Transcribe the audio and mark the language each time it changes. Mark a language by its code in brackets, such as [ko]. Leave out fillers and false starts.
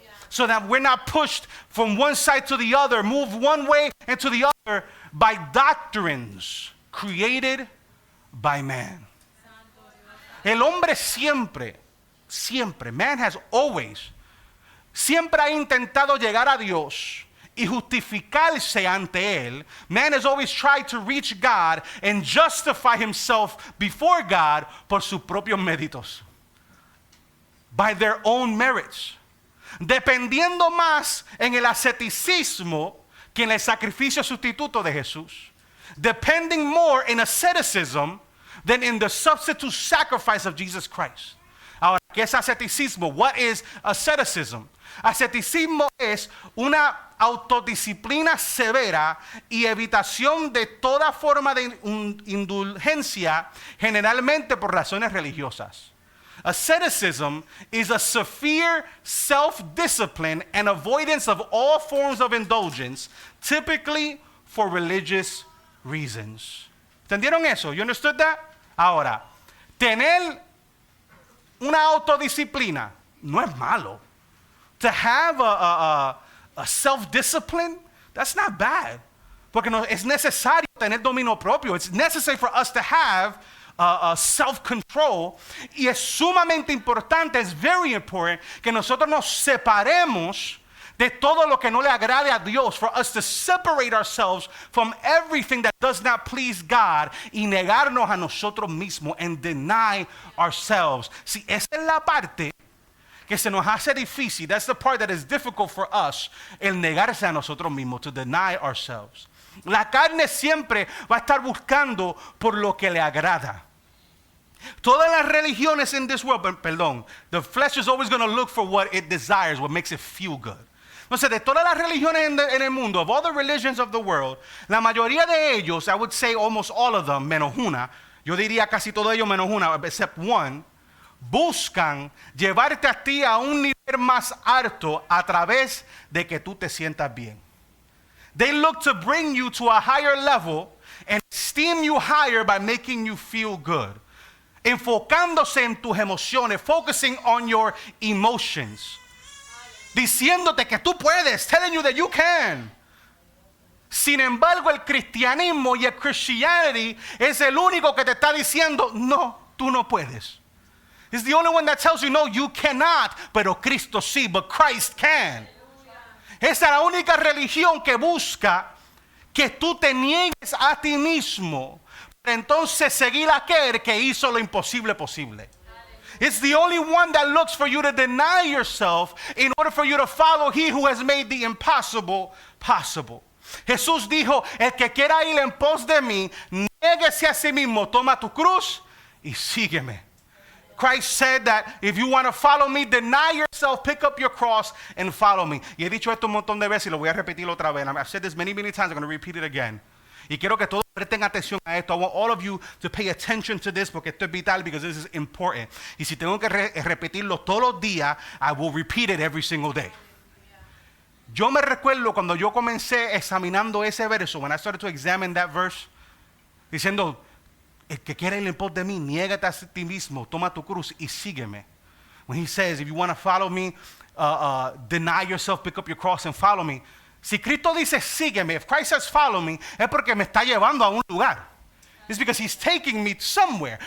[en] So that we're not pushed from one side to the other, moved one way and to the other by doctrines created by man. [es] El hombre siempre, [en] man has always, [es] siempre ha intentado llegar a Dios y justificarse ante Él. [en] Man has always tried to reach God and justify himself before God [es] por sus propios méritos, [en] by their own merits, [es] dependiendo más en el asceticismo que en el sacrificio sustituto de Jesús, [en] depending more in asceticism than in the substitute sacrifice of Jesus Christ. [es] Ahora, ¿qué es asceticismo? [en] What is asceticism? [es] Asceticismo es una autodisciplina severa y evitación de toda forma de indulgencia, generalmente por razones religiosas. [en] Asceticism is a severe self-discipline and avoidance of all forms of indulgence, typically for religious reasons. [es] ¿Entendieron eso? [en] You understood that? [es] Ahora, tener una autodisciplina no es malo. [en] To have a self-discipline, that's not bad. [es] Porque no, es necesario tener dominio propio. [en] It's necessary for us to have self-control. [es] Y es sumamente importante, [en] it's very important, [es] que nosotros nos separemos de todo lo que no le agrade a Dios, [en] for us to separate ourselves from everything that does not please God [es] y negarnos a nosotros mismos [en] and deny ourselves. [es] Si esa es la parte que se nos hace difícil, [en] that's the part that is difficult for us, [es] el negarse a nosotros mismos, [en] to deny ourselves. [es] La carne siempre va a estar buscando por lo que le agrada. Todas las religiones [en] in this world, perdón, the flesh is always going to look for what it desires, what makes it feel good. [es] Entonces, de todas las religiones en el mundo, [en] of all the religions of the world, [es] la mayoría de ellos, [en] I would say almost all of them, [es] menos una, yo diría casi todos ellos menos una, [en] except one, [es] buscan llevarte a ti a un nivel más alto a través de que tú te sientas bien. [en] They look to bring you to a higher level and esteem you higher by making you feel good. [es] Enfocándose en tus emociones, [en] focusing on your emotions. [es] Diciéndote que tú puedes, [en] telling you that you can. [es] Sin embargo, el cristianismo y el Christianity es el único que te está diciendo, no, tú no puedes. [en] It's the only one that tells you, no, you cannot, [es] pero Cristo sí, [en] but Christ can. [es] Esa es la única religión que busca que tú te niegues a ti mismo para entonces seguir a aquel que hizo lo imposible posible. [en] It's the only one that looks for you to deny yourself in order for you to follow he who has made the impossible possible. [es] Jesús dijo, el que quiera ir en pos de mí, niéguese a sí mismo, toma tu cruz y sígueme. [en] Christ said that if you want to follow me, deny yourself, pick up your cross and follow me. [es] Y he dicho esto un montón de veces y lo voy a repetir otra vez. [en] I've said this many times, I'm going to repeat it again. [es] Y quiero que todos presten atención a esto. [en] I want all of you to pay attention to this [es] porque esto es vital, [en] because this is important. [es] Y si tengo que repetirlo todos los días, [en] I will repeat it every single day. [es] Yo me recuerdo cuando yo comencé examinando ese verso, [en] when I started to examine that verse, [es] diciendo, el que quiera ir en pos de mí, niégate a ti mismo, toma tu cruz y sígueme. [en] When he says, if you want to follow me, deny yourself, pick up your cross and follow me. [es] Si Cristo dice sígueme, [en] if Christ says follow me, [es] es porque me está llevando a un lugar. [en] It's because he's taking me somewhere.